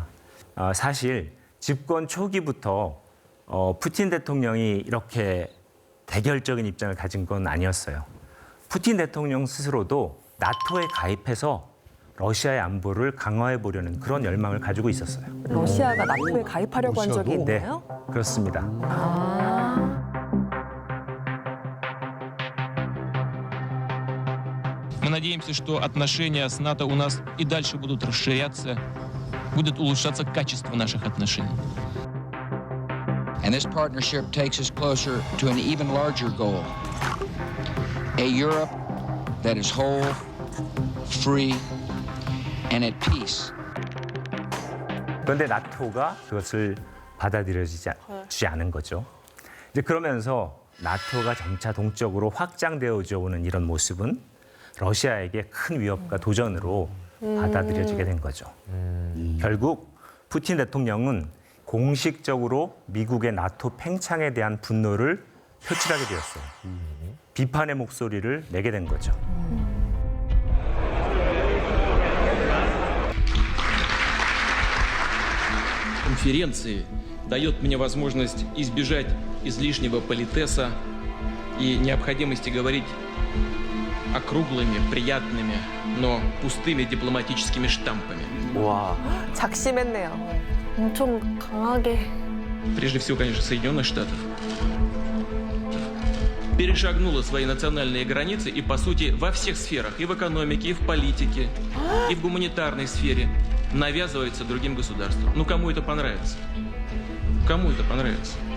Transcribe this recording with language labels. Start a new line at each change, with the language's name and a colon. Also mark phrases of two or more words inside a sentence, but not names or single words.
Korean: 사실 집권 초기부터 푸틴 대통령이 이렇게 대결적인 입장을 가진 건 아니었어요. 푸틴 대통령 스스로도 나토에 가입해서 러시아의 안보를 강화해 보려는 그런 열망을 가지고 있었어요. 러시아가 나토에 가입하려고 한 적이 러시아도? 네, 있나요? 그렇습니다.
Russian: Мы надеемся, что отношения с НАТО у нас и дальше будут расширяться, будет улучшаться качество наших отношений.
English: And this partnership takes us closer to an even larger goal. A Europe that is whole, free, and at peace.
Korean: 그런데 나토가 그것을 받아들여지지 않은 거죠. 이제 그러면서 나토가 점차 동적으로 확장되어져 오는 이런 모습은 러시아에게 큰 위협과 도전으로 받아들여지게 된 거죠. 결국 푸틴 대통령은 공식적으로 미국의 나토 팽창에 대한 분노를 표출하게 되었어요. 비판의 목소리를 내게 된 거죠.
Russian: Конференции дает мне возможность избежать излишнего политеса и необходимости говорить округлыми, приятными, но пустыми дипломатическими штампами.
Korean: 와. 작심했네요. 엄청 강하게.
Russian: Прежде всего, конечно, Соединенных Штатов. Перешагнула свои национальные границы и, по сути, во всех сферах, и в экономике, и в политике, и в гуманитарной сфере навязывается другим государствам. Ну, кому это понравится? Кому это понравится?